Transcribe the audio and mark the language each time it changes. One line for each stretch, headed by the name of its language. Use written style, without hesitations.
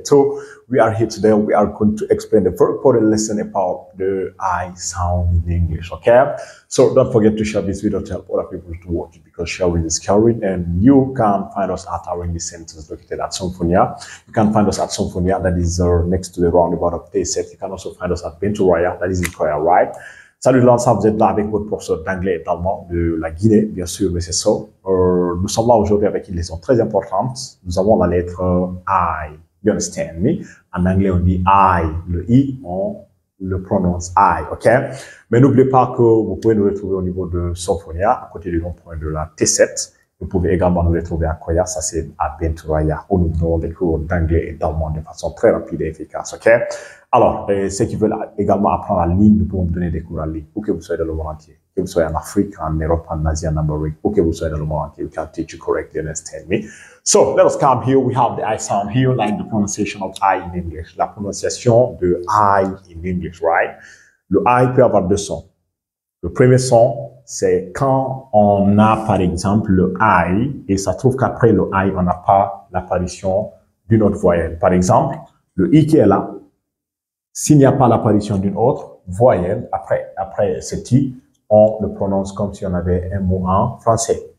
English: Too, we are here today. We are going to explain the very important lesson about the I sound in English. Okay. So don't forget to share this video to help other people to watch it because sharing is caring. And you can find us at our English centers located at Symphonia. You can find us at Symphonia, that is next to the roundabout of Tayset. You can also find us at Benturaya, that is in Koya, right?
French: Salut l'ensemble, vous êtes là avec votre professeur d'anglais et d'allemand de la Guinée, bien sûr, mais c'est ça. Nous sommes là aujourd'hui avec une leçon très importante. Nous avons la lettre I.
English: You understand me?
French: En anglais, on dit I. Le I, on le prononce I, ok? Mais n'oubliez pas que vous pouvez nous retrouver au niveau de Symphonia, à côté du rond-point de la T7. Vous pouvez également nous retrouver à Koya, ça c'est à Benturaya, où nous donnons des cours d'anglais et d'allemand de façon très rapide et efficace, ok? Alors, ceux qui veulent également apprendre en ligne, nous pouvons vous donner des cours en ligne, où que vous soyez dans le monde entier, que vous soyez en Afrique, en Europe, en Asie, en Amérique, où que vous soyez dans le monde entier,
English: we can teach you correctly, understand me? So, let us come here, we have the I sound here, like the pronunciation of I in English,
French: la prononciation de I
English: in English, right?
French: Le I peut avoir deux sons. Le premier son, c'est quand on a, par exemple, le I, et ça trouve qu'après le I, on n'a pas l'apparition d'une autre voyelle. Par exemple, le I qui est là, s'il n'y a pas l'apparition d'une autre voyelle, après cet I, on le prononce comme si on avait un mot en français.